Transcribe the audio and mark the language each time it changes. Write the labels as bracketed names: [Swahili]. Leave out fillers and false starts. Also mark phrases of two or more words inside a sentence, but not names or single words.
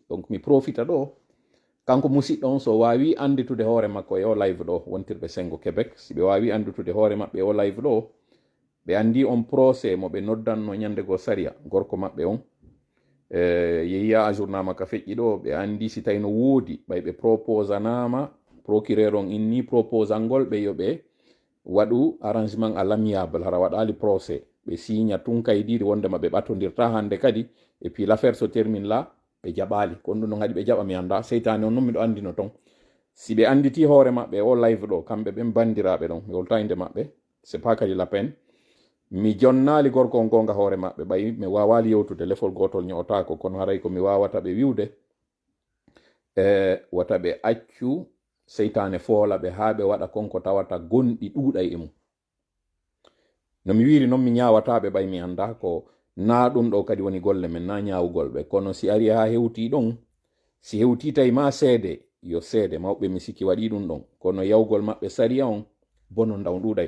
[Fula] Donc mi profita ɗo kanko musidɗo on so wawi anditude hoore makko e o live ɗo wontirɓe Sengo Québec si ɓe wawi anditude hoore maɓɓe o live ɗo ɓe andi on procès mo ɓe noddanno ñande go saria gorko maɓɓe on yehiya ajournama ka feƴƴi ɗo ɓe andi si tawi no woodi ɓay ɓe proposanama procureur on inni proposal ngol ɓe yo ɓe waɗu [French] arrangement à l'amiable [Fula] hara waɗali procès ɓe signa tun kaydiɗi wondema ɓe ɓatodirta hande kadi [French] et puis l'affaire se termine [Fula] là ɓe jaɓali kon ɗum ɗon haɗi ɓe jaɓa mi anda seytane on noon miɗo andino ton si ɓe anditi hoore maɓɓe o live ɗo kamɓe ɓen bandiraɓe ɗon mi wolta inde maɓɓe [French] c'est pas [Fula] kadi [French] la peine [Fula] mi jonnali gorko on gonga hoore maɓɓe ɓayi mi wawali yewtude lefol gotol ñootako kono haray ko mi wawata ɓe wiwde wata ɓe accu seytane foola ɓe haa ɓe waɗa konko tawata gonɗi ɗuuɗay e mum. No mi wiri noon mi ñawataɓe ɓay mi anda ko na ɗum ɗo kadi woni golle men, na ñawugol ɓe, kono si ari ha hewti ɗon, si hewti tawi ma seede yo seede, mawɓe mi sikki waɗi ɗum ɗon, kono yawgol maɓɓe sariya on bono ndaw ɗuuɗay.